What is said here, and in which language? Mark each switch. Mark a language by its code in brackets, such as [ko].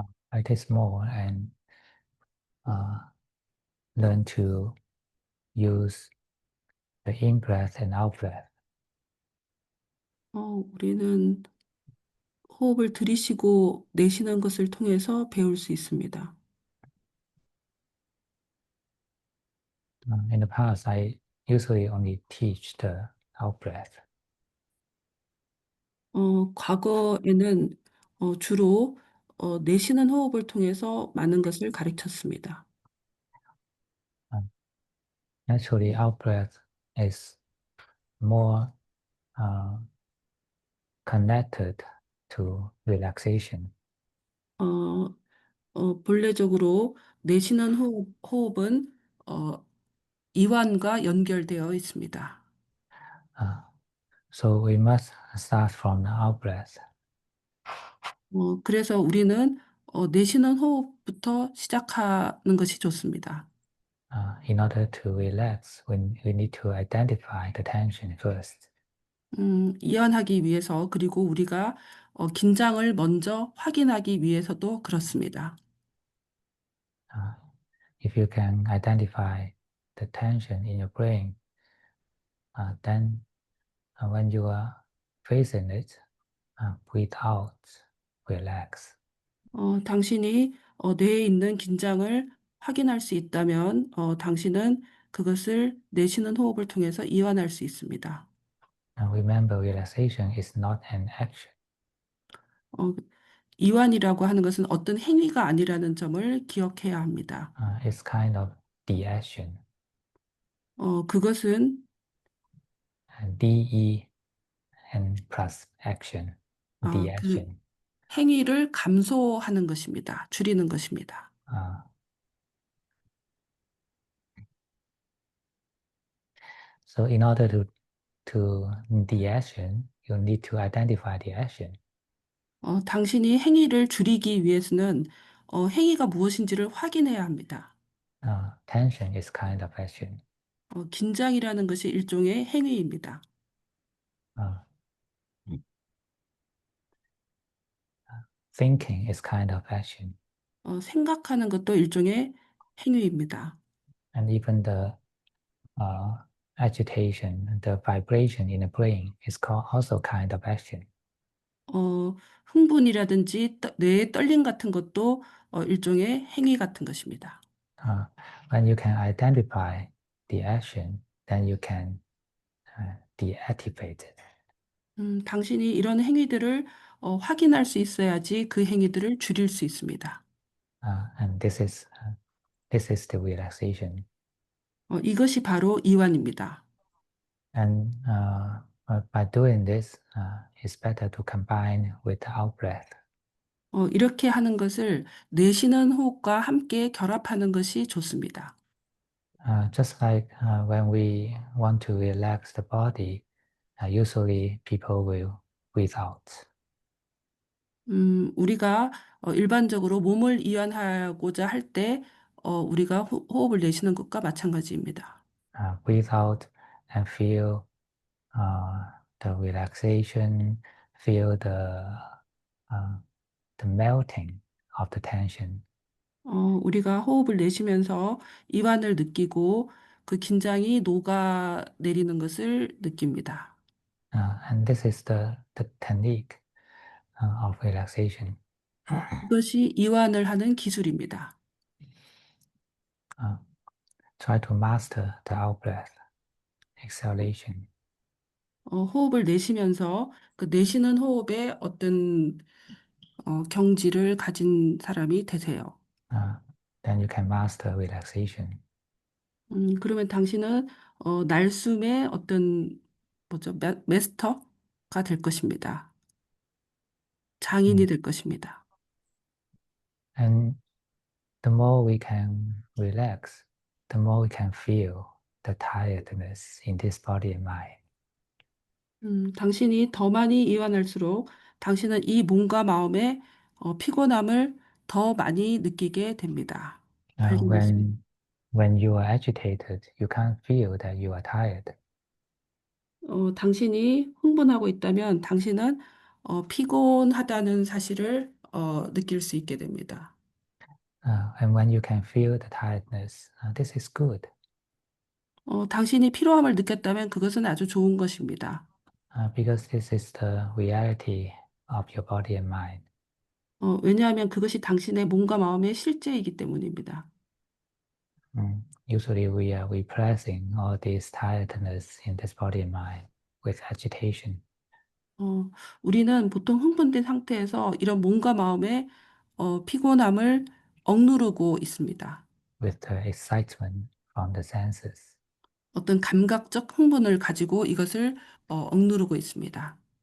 [en] Practice more and learn to use the in-breath and out-breath. [ko] 우리는 호흡을 들이쉬고 내쉬는 것을 통해서 배울 수 있습니다. [en] In the past, I usually only teach the out-breath. [ko] 과거에는 주로 내쉬는 호흡을 통해서 많은 것을 가르쳤습니다. [en] Naturally, out-breath is more connected to relaxation. [ko] 본래적으로 내쉬는 호흡은 이완과 연결되어 있습니다. [en] So we must start from the out-breath. [ko] 그래서 우리는 내쉬는 호흡부터 시작하는 것이 좋습니다. [en] In order to relax, we need to identify the tension first. [ko] 이완하기 위해서 그리고 우리가 긴장을 먼저 확인하기 위해서도 그렇습니다. [en] If you can identify the tension in your brain, then when you are facing it, breathe out, relax. [ko] 당신이 뇌에 있는 긴장을 확인할 수 있다면 당신은 그것을 내쉬는 호흡을 통해서 이완할 수 있습니다. [en] Remember, relaxation is not an action. [ko] 이완이라고 하는 것은 어떤 행위가 아니라는 점을 기억해야 합니다. [en] It's kind of de-action. [ko] 그것은 [en] D-E and plus action. 그 De-action. [ko] 행위를 감소하는 것입니다. 줄이는 것입니다. [en] So in order to de-action, you need to identify the action. [ko] 당신이 행위를 줄이기 위해서는 행위가 무엇인지를 확인해야 합니다. [en] Tension is kind of action. [ko] 긴장이라는 것이 일종의 행위입니다. [en] Thinking is kind of action. [ko] 생각하는 것도 일종의 행위입니다. [en] And even the agitation, the vibration in the brain is also kind of action. [ko] 흥분이라든지 뇌의 떨림 같은 것도 일종의 행위 같은 것입니다. [en] When you can identify the action, then you can deactivate it. [ko] 당신이 이런 행위들을 확인할 수 있어야지 그 행위들을 줄일 수 있습니다. [en] And this is This is the relaxation. [ko] 이것이 바로 이완입니다. [en] And by doing this, it's better to combine with the out breath. [ko] 이렇게 하는 것을 내쉬는 호흡과 함께 결합하는 것이 좋습니다. [en] Just like when we want to relax the body, usually people will breathe out. [ko] 우리가 일반적으로 몸을 이완하고자 할 때 우리가 호흡을 내쉬는 것과 마찬가지입니다. [en] Breathe out and feel the relaxation, feel uh, the melting of the tension. [ko] 우리가 호흡을 내쉬면서 이완을 느끼고 그 긴장이 녹아내리는 것을 느낍니다. [en] And this is the technique of relaxation. [ko] 이것이 이완을 하는 기술입니다. [en] Try to master the out breath, exhalation. [ko] 호흡을 내쉬면서 그 내쉬는 호흡에 어떤 경지를 가진 사람이 되세요. [en] Then you can master relaxation. [ko] 그러면 당신은 날숨의 어떤 뭐죠? 마스터가 될 것입니다. 장인이 될 것입니다. [en] And the more we can relax, the more we can feel the tiredness in this body and mind. [ko] 당신이 더 많이 이완할수록 당신은 이 몸과 마음의 피곤함을 더 많이 느끼게 됩니다. 발견할 수 있습니다. [en] When you are agitated, you can't feel that you are tired. [ko] 당신이 흥분하고 있다면 당신은 피곤하다는 사실을 느낄 수 있게 됩니다. [en] And when you can feel the tiredness, this is good. [ko] 당신이 피로함을 느꼈다면 그것은 아주 좋은 것입니다. [en] Because this is the reality of your body and mind. [ko] 왜냐하면 그것이 당신의 몸과 마음의 실제이기 때문입니다. [en] Usually we are repressing all this tiredness in this body and mind with agitation. [ko] 우리는 보통 흥분된 상태에서 이런 몸과 마음의 피곤함을 억누르고 있습니다. [en] With the excitement from the senses. [ko] 어떤 감각적 흥분을 가지고 이것을 억누르고 있습니다.